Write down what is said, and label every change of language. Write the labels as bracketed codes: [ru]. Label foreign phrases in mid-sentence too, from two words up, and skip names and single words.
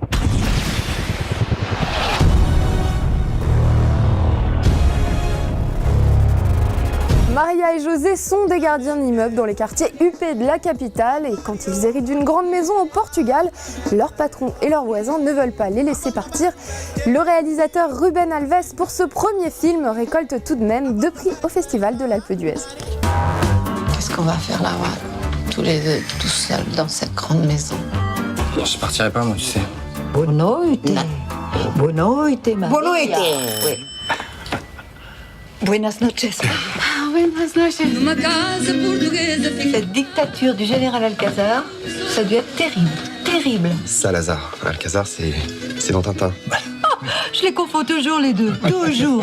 [fr] Maria et José sont des gardiens d'immeubles dans les quartiers huppés de la capitale et quand ils héritent d'une grande maison au Portugal, leurs patrons et leurs voisins ne veulent pas les laisser partir. Le réalisateur Ruben Alves, pour ce premier film, récolte tout de même 2 prix au Festival de l'Alpe d'Huez. Qu'est-ce qu'on va faire là-bas, tous les deux, tout seuls, dans cette grande maison? Je partirai pas, moi, tu sais. [pt] Boa noite. Boa noite, Maria. Boa noite. [fr] Oui. [es] Buenas noches. Buenas noches. [fr] Cette dictature du général Alcazar, ça a dû être terrible, terrible. Salazar. Alcazar, c'est dans Tintin. Je les confonds toujours les deux, toujours.